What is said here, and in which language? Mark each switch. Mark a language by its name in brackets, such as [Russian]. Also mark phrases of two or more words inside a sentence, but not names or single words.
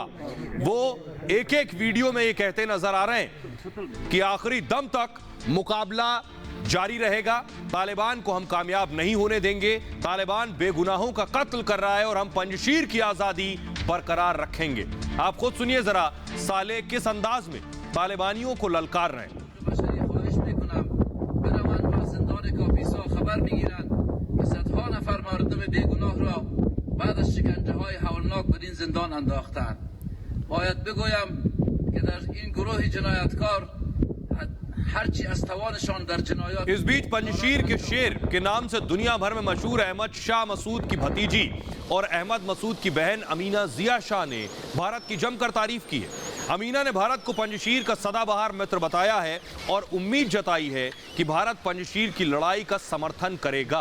[Hindi] वो एक एक वीडियो में ये कहते नजर आ रहे हैं कि आखिरी दम तक मुकाबला जारी रहेगा। तालिबान को हम कामयाब नहीं होने देंगे। तालिबान बेगुनाहों का कत्ल कर रहा है और हम पंजशीर की आजादी बरकरार रखेंगे। आप खुद सुनिए जरा साले किस अंदाज में तालिबानियों को ललकार रहे हैं। [Persian] بعد از شکنجه‌های هولناک به این زندان انداختند. باید بگویم که در این گروه جنایتکار هرچی از توانشان در جنایات [Hindi] इस बीच पंजशीर के शेर के नाम से दुनिया भर में मशहूर अहमद शाह मसूद की भतीजी और अहमद मसूद की बहन अमीना जिया शाह ने भारत की जमकर तारीफ की है। अमीना ने भारत को पंजशीर का सदाबहार मित्र बताया है और उम्मीद जताई है कि भारत पंजशीर की लड़ाई का समर्थन करेगा।